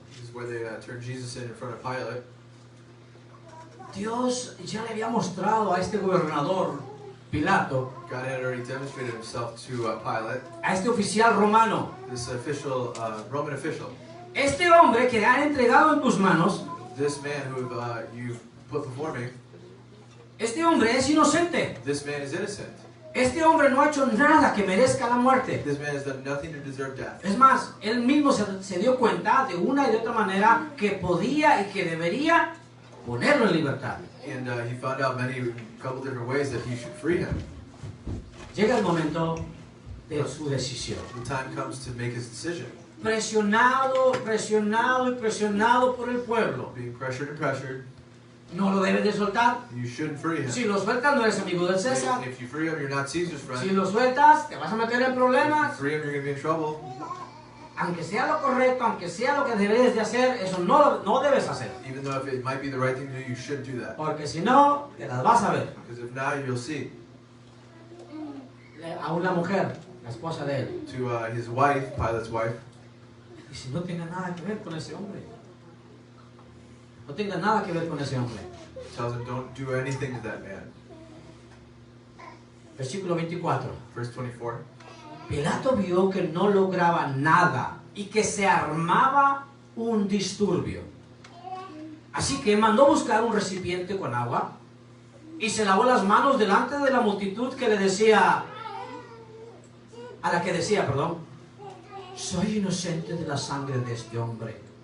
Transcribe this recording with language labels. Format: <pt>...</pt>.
<en>This is where they turned Jesus in front of Pilate.</en> <es>Dios ya le había mostrado a este gobernador, Pilato,</es> <en>God had already demonstrated himself to Pilate,</en> <es>a este oficial romano.</es> <en>this official, Roman official.</en> <es>Este hombre que le han entregado en tus manos,</es> <en>This man who you've put before me,</en> <es>este hombre es inocente.</es> <en>this man is innocent.</en> <es>Este hombre no ha hecho nada que merezca la muerte.</es> <en>This man has done nothing to deserve death.</en> <es>Es más, él mismo se dio cuenta de una y de otra manera que podía y que debería ponerlo en libertad.</es> <en>And he found out a couple different ways that he should free him.</en> <es>Llega el momento de su decisión.</es> <en>The time comes to make his decision.</en> <es>Presionado y presionado por el pueblo.</es> <en>Being pressured and pressured,</en> <es>No lo debes de soltar.</es> <en>you shouldn't free him.</en> <es>Si lo sueltas no eres amigo del César.</es> <en>If you free him, you're not Caesar's</en> <es>Si</es> <en>friend.</en> <es>lo sueltas te vas a meter en</es> <en>If</en> <es>problemas.</es> <en>you free him, you're going to be in trouble.</en> <es>Aunque sea lo correcto, aunque sea lo que debes de hacer, eso no debes hacer.</es> <en>Even though if it might be the right thing to do, you shouldn't do that.</en> <es>Porque si no, te las vas a ver.</es> <en>Because if not, you'll see.</en> <es>A una mujer, la esposa de él.</es> <en>To his wife, Pilate's wife,</en> <es>Y si no tenga nada que ver con ese hombre. No tenga nada que ver con ese hombre.</es> <en>tells him, don't do anything to that man.</en> <es>Versículo 24.</es> <en>Verse 24.</en> <es>Pilato vio que no lograba nada y que se armaba un disturbio. Así que mandó buscar un recipiente con agua y se lavó las manos delante de la multitud que le decía, a la que decía, perdón, soy inocente de la sangre de este hombre.</es>